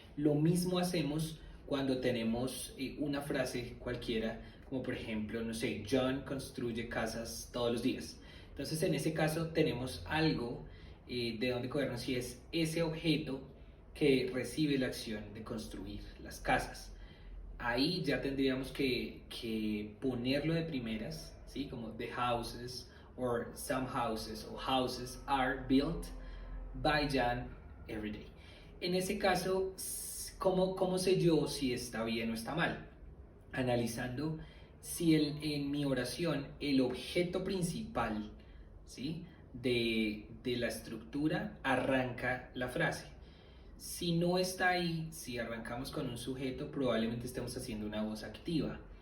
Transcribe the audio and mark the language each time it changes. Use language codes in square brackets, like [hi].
[es] Lo mismo hacemos cuando tenemos una frase cualquiera, como por ejemplo, no sé, John construye casas todos los días. Entonces en ese caso tenemos algo de donde cogernos y es ese objeto que recibe la acción de construir las casas. Ahí ya tendríamos que ponerlo de primeras, ¿sí? [en] Como the houses or some houses o houses are built by John every day. [es] En ese caso, ¿cómo sé yo si está bien o está mal? Analizando si en mi oración el objeto principal, ¿sí? de la estructura arranca la frase. Si no está ahí, si arrancamos con un sujeto, probablemente estemos haciendo una voz activa.